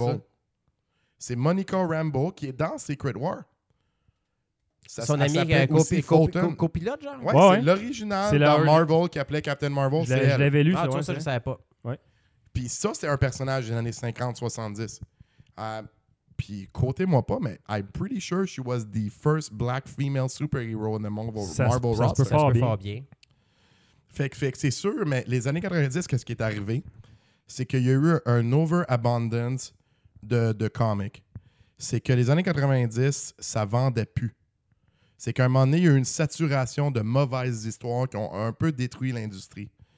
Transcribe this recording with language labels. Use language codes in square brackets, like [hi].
[fr] Ouais, c'est Monica Rambeau qui est dans Secret War. Ça, son ami copilote, genre? Ouais, c'est l'original c'est dans Marvel qui appelait Captain Marvel. Je l'avais lu. Ah, tu vois, ça, je ne savais pas. Ouais. Puis ça, c'est un personnage des années 50-70. Puis, comptez-moi pas, mais [en] I'm pretty sure she was the first black female superhero in the Marvel roster. [fr] Ça se peut fort bien. Fait que c'est sûr, mais les années 90, qu'est-ce qui est arrivé? C'est qu'il y a eu un overabundance de comics. C'est que les années 90, ça vendait plus. C'est qu'à un moment donné, il y a eu une saturation de mauvaises histoires qui ont un peu détruit l'industrie.